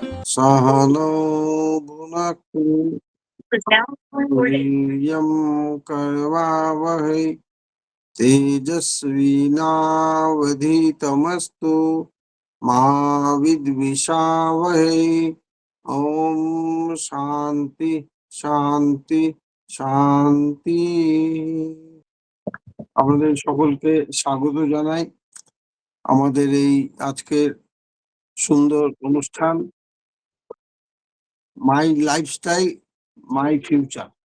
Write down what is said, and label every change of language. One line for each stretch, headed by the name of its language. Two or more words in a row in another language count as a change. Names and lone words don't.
Sanskrit: सहनौ भुनक्तु वीर्यं करवावहै तेजस्विनावधीतमस्तु मा विद्विषावहै। ॐ शान्ति শান্তি শান্তি।
Bangla: আমাদের সকলকে স্বাগত জানাই আমাদের এই আজকের সুন্দর অনুষ্ঠান মাই লাইফস্টাইল মাই ফিউচার।